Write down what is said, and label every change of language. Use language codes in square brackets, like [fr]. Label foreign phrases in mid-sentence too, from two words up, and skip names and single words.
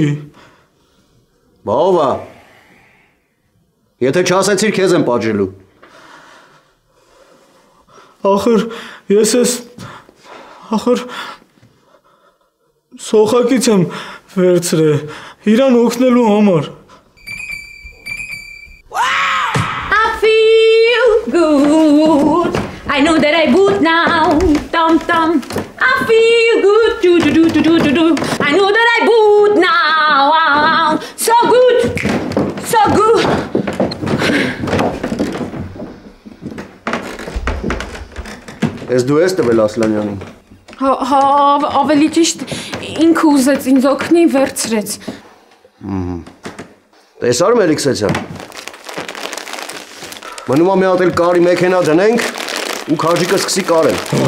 [hy] Բա ով է։ Եթե չասեցիր, քեզ եմ պատժելու։ Ախր ես ես սոխակից եմ վերցրել իրան օգնելու համար։ [en] I feel good. I know that I boot now. Dum dum. I feel good. Do do do do do do do. I know that I boot now. So good. So good. [hy] Ես դու ես տվել Ասլանյանին։ Հա, ավելի ճիշտ ինքը ուզեց ինձ օգնի վերցրեց։ Տեսար Մելիքսեցյան։ Մնում է մի հատ էլ կարի մեքենա դնենք ու քաջիկը սկսի կարել։